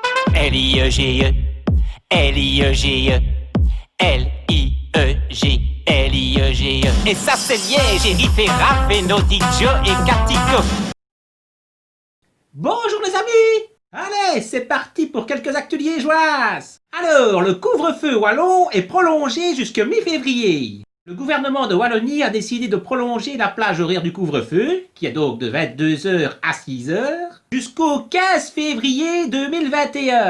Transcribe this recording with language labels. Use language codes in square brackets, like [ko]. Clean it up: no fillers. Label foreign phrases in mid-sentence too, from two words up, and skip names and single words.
[fr] L-I-E-G-E, L-I-E-G-E, L-I-E-G, L-I-E-G-E. Et ça c'est Liège, Eric et Raph et Nodijo et Kartico. Bonjour les amis! Allez, c'est parti pour quelques actus liégeoises. Alors, le couvre-feu wallon est prolongé jusque mi-février. Le gouvernement de Wallonie a décidé de prolonger la plage horaire du couvre-feu, qui est donc de 22h à 6h, jusqu'au 15 février 2021.